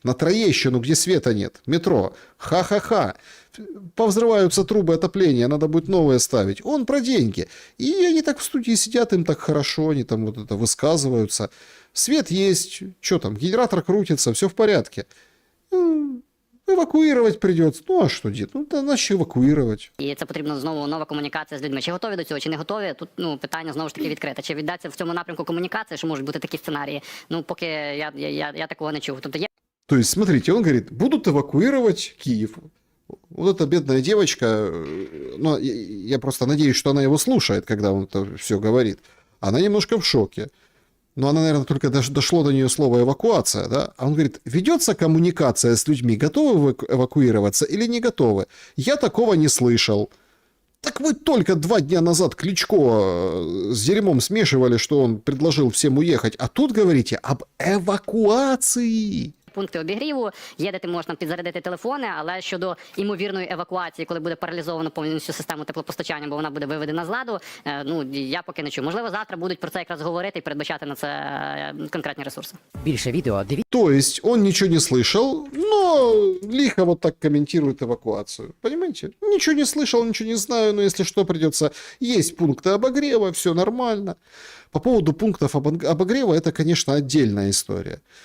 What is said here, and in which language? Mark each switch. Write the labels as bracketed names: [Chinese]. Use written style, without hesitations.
[Russian] На Троещину, где света нет, метро, ха-ха-ха. Повзрываются трубы отопления, надо будет новые ставить. Он про деньги. И они так в студии сидят, им так хорошо, они там вот это высказываются. Свет есть, что там, генератор крутится, все в порядке. [Ukrainian] Евакуювати придеться. Ну, а що, дід? Ну, та наші евакуювати. І це потрібно знову нова комунікація з людьми. Чи готові до цього, чи не готові? Тут, питання знову ж таки відкрите. Чи віддаться в цьому напрямку комунікації, що можуть бути такі сценарії? Ну, поки я такого не чув. Тобто є... [Russian] То есть, смотрите, он говорит, будут эвакуировать Киев. Вот эта бедная девочка, ну, я просто надеюсь, что она его слушает, когда он это все говорит. Она немножко в шоке. Но она, наверное, только дошло до нее слово «эвакуация», да? А он говорит, ведется коммуникация с людьми, готовы эвакуироваться или не готовы? Я такого не слышал. Так вы только 2 дня назад Кличко с дерьмом смешивали, что он предложил всем уехать, а тут говорите об эвакуации. [Ukrainian] Пункти обігріву, є де ти можеш підзарядити телефони, але щодо імовірної евакуації, коли буде паралізовано повністю систему теплопостачання, бо вона буде виведена з ладу, я поки не чую. Можливо, завтра будуть про це якраз говорити і передбачати на це конкретні ресурси. Більше відео дивіться. [Russian] То есть он ничего не слышал, но лихо вот так комментирует эвакуацию. Понимаете? Ничего не слышал, ничего не знаю, но если что, придется... Есть пункты обогрева, все нормально. По поводу пунктов обогрева, это, конечно, отдельная история.